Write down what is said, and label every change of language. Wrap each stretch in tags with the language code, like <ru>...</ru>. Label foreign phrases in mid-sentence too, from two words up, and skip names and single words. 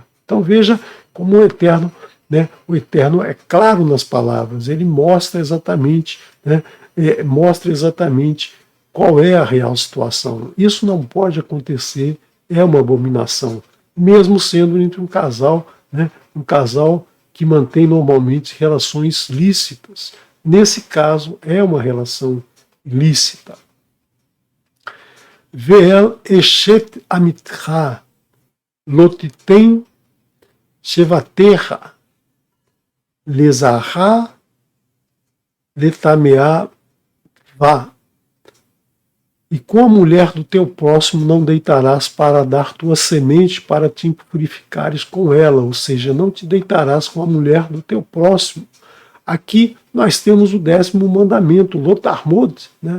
<pt>Então veja como o Eterno é claro nas palavras, ele mostra exatamente, né, qual é a real situação. Isso não pode acontecer, é uma abominação, mesmo sendo entre um casal, né, um casal que mantém normalmente relações lícitas. Nesse caso, é uma relação ilícita.</pt> <he>ואל אשת עמיתך לא תתן שכבתך לזרע לטמאה בה.</he> <pt>E com a mulher do teu próximo não deitarás para dar tua semente para te purificares com ela, ou seja, não te deitarás com a mulher do teu próximo. Aqui nós temos o 10º mandamento, Lotarmod, né?</pt>